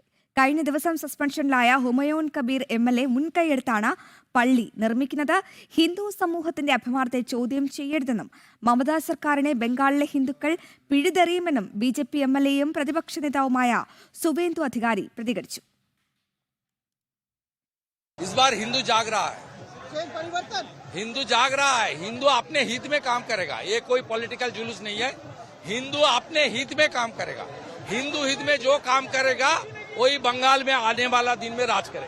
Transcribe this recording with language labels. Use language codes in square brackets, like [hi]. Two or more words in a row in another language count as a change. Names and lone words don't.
[ml] കഴിഞ്ഞ ദിവസം സസ്പെൻഷനിലായ ഹുമയൂൺ കബീർ എംഎൽഎ മുൻകൈയെടുത്താണ് പള്ളി നിർമ്മിക്കുന്നത്. ഹിന്ദു സമൂഹത്തിന്റെ അഭിമാനത്തെ ചോദ്യം ചെയ്യരുതെന്നും മമതാ സർക്കാരിനെ ബംഗാളിലെ ഹിന്ദുക്കൾ പിഴുതെറിയുമെന്നും ബിജെപി എംഎൽഎയും പ്രതിപക്ഷ നേതാവുമായ സുവേന്ദു അധികാരി പ്രതികരിച്ചു. [hi] इस बार हिंदू जाग रहा है, हिंदू जाग रहा है। हिंदू अपने हित में काम करेगा, ये कोई पॉलिटिकल जुलूस नहीं है। हिंदू अपने हित में काम करेगा, हिंदू हित में जो काम करेगा वही बंगाल में आने वाला दिन में राज करेगा।